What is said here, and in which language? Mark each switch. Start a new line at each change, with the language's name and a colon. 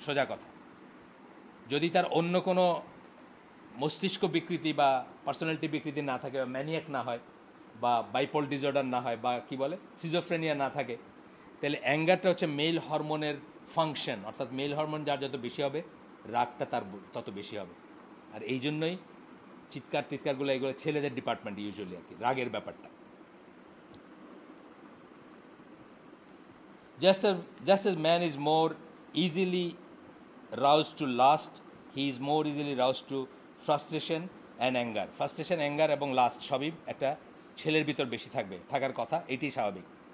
Bangla: সোজা কথা, যদি তার অন্য কোনো মস্তিষ্ক বিকৃতি বা পার্সোনালিটি বিকৃতি না থাকে, বা ম্যানিয়াক না হয়, বা বাইপোল ডিসঅর্ডার না হয়, বা কি বলে সিজোফ্রেনিয়া না থাকে, তাহলে অ্যাঙ্গারটা হচ্ছে মেল হরমোনের ফাংশন। অর্থাৎ মেল হরমোন যার যত বেশি হবে, রাগটা তার তত বেশি হবে। আর এই জন্যই চিৎকার টিৎকারগুলো, এগুলো ছেলেদের ডিপার্টমেন্ট ইউজুয়ালি আর কি, রাগের ব্যাপারটা।
English: Just as man is more easily roused to lust, he is more easily roused to frustration and anger. Frustration, anger
Bangla: এবং লাস্ট সবই একটা ছেলের ভিতর বেশি থাকার কথা, এটাই স্বাভাবিক।